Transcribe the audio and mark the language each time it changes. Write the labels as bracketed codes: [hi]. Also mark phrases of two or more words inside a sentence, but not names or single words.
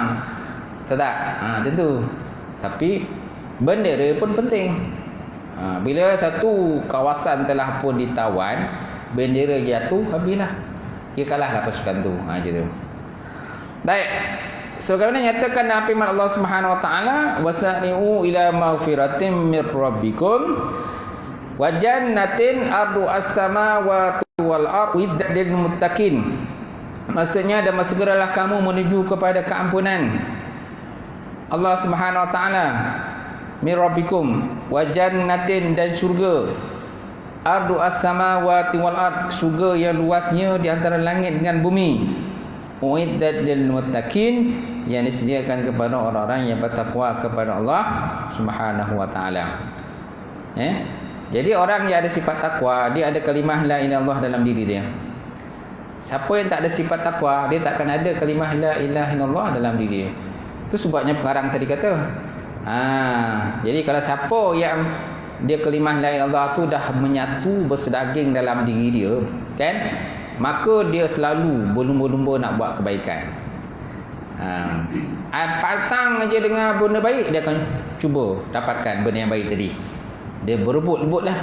[ms] Tahu tak? Macam tu. Tapi bendera pun penting. Bila satu kawasan telah pun ditawan, bendera jatuh, habislah. Dia kalahlah pasukan tu. Macam tu. Baik. Sebagaimana nyatakan dalam firman [ar] الله سبحانه وتعالى, "وسارعوا إلى مغفرة من ربكم وجنة عرض السماوات والأرض للمتقين." [ms] Maksudnya, dan segeralah kamu menuju kepada keampunan [ar] الله سبحانه وتعالى, من ربكم وجنة, [ms] dan syurga, [ar] عرض السماوات والأرض, [ms] syurga yang luasnya di antara langit dengan bumi, [ar] أعدت للمتقين, [ms] yang disediakan kepada orang-orang yang bertakwa kepada [ar] الله سبحانه وتعالى. [ms] Jadi orang yang ada sifat takwa, dia ada kalimah [ar] لا إله إلا الله [ms] dalam diri dia. Siapa yang tak ada sifat takwa, dia takkan ada kalimah [ar] لا إله إلا الله [ms] dalam diri dia. Itu sebabnya pengarang tadi kata, jadi kalau siapa yang dia kalimah [ar] لا إله إلا الله [ms] tu dah menyatu bersedaging dalam diri dia, kan, maka dia selalu berlumba-lumba nak buat kebaikan. Patang aja dengan benda baik, dia akan cuba dapatkan benda yang baik tadi. Dia berebut-rebut lah.